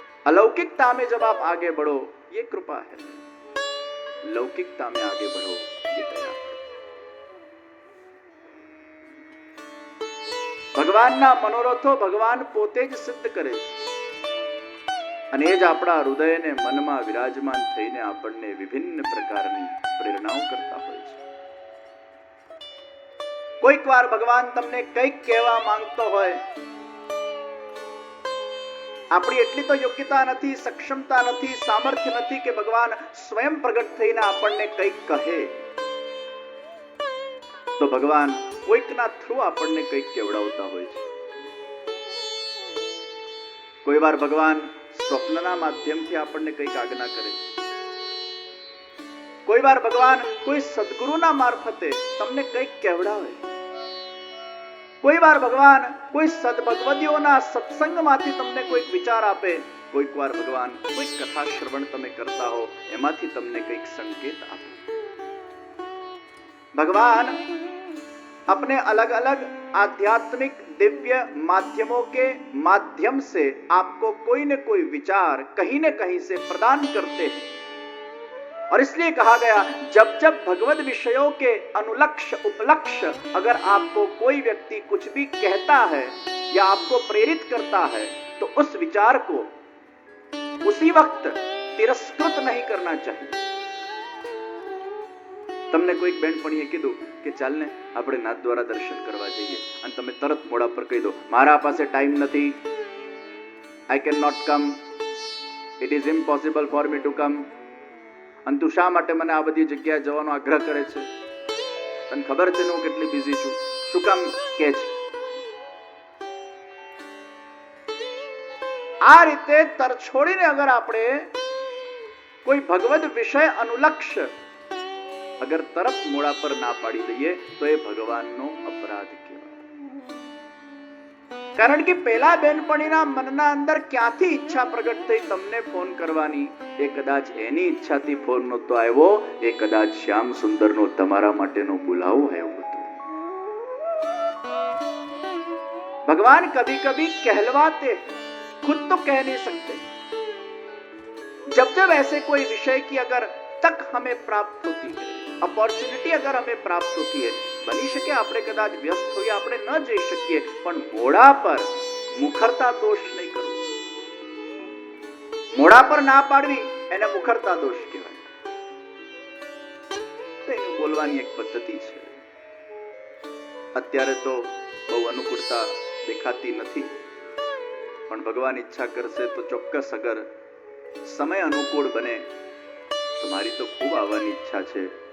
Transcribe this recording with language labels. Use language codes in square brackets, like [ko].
[hi] अलौकिकता में जब आप आगे बढ़ो, ये कृपा है. लौकिकता में आगे बढ़ो, ये दया है. [gu] ભગવાનના મનોરથો ભગવાન પોતે જ સિદ્ધ કરે છે અને એ જ આપણા હૃદયને મનમાં વિરાજમાન થઈને આપણને વિભિન્ન પ્રકારની પ્રેરણાઓ કરતા હોય છે. કોઈક વાર ભગવાન તમને કંઈક કહેવા માંગતો હોય, આપણી એટલી તો યોગ્યતા નથી, સક્ષમતા નથી, સામર્થ્ય નથી કે ભગવાન સ્વયં પ્રગટ થઈને આપણને કંઈક કહે, તો ભગવાન કોઈકના થ્રુ આપણને કંઈક કહેવડાવતા હોય છે. કોઈ વાર ભગવાન સ્વપ્નના માધ્યમથી આપણને કંઈક આજ્ઞા કરે, કોઈ વાર ભગવાન કોઈ સદગુરુના મારફતે તમને કંઈક કહેવડાવે, કોઈ વાર ભગવાન કોઈ સદભગવદીઓના સત્સંગમાંથી તમને કોઈક વિચાર આપે, કોઈક વાર ભગવાન કોઈ કથા શ્રવણ તમે કરતા હો એમાંથી તમને કંઈક સંકેત આપે. [hi] भगवान अपने अलग अलग आध्यात्मिक दिव्य माध्यमों के माध्यम से आपको कोई न कोई विचार कहीं न कहीं से प्रदान करते हैं. और इसलिए कहा गया, जब जब भगवत विषयों के अनुलक्ष्य उपलक्ष्य अगर आपको कोई व्यक्ति कुछ भी कहता है या आपको प्रेरित करता है, तो उस विचार को उसी वक्त तिरस्कृत नहीं करना चाहिए. [gu] તમને કોઈક બેનપણીએ કીધું કે ચાલ ને આપણે નાથ દ્વારા દર્શન કરવા જઈએ, અને તમે તરત મોડા પર કહી દો, મારા પાસે ટાઈમ નથી, [en] I can not come, it is impossible for me to come. [gu] અને તું શા માટે મને આ બધી જગ્યાએ જવાનો આગ્રહ કરે છે? તને ખબર છે ને હું કેટલી બિઝી છું, શું કામ કે છે? આ રીતે તરછોડીને અગર આપણે કોઈ ભગવદ વિષય અનુલક્ષ્ય અગર તરત મોડા પર ના પાડી દઈએ તો એ ભગવાનનો અપરાધ કહેવાય. કારણ કે પેલા બેનપણીના મનના અંદર ક્યાંથી ઈચ્છા પ્રગટ થઈ તમને ફોન કરવાની? એ કદાચ એની ઈચ્છાથી ફોન નહોતો આવ્યો, એ કદાચ શ્યામ સુંદરનો તમારા માટેનો બોલાવો આવ્યો હતો. [hi] भगवान कभी कभी कहलवाते, खुद तो कह नहीं सकते. जब जब ऐसे कोई विषय की अगर तक हमें प्राप्त होती है, अपॉर्चुनिटी अगर हमें प्राप्त होती है, बनी [gu] શકે આપણે કદાચ વ્યસ્ત હોઈએ, આપણે ન જઈ શકીએ, પણ મોડા પર મુખરતા દોષ નહીં કરવો. મોડા પર ના પાડવી એને મુખરતા દોષ કહેવાય. તો એનું બોલવાની એક પદ્ધતિ છે. અત્યારે તો બહુ અનુકૂળતા દેખાતી નથી, પણ ભગવાન ઈચ્છા કરશે તો ચોક્કસ અગર સમય અનુકૂળ બને તો મારી તો ખૂબ આવવાની ઈચ્છા છે.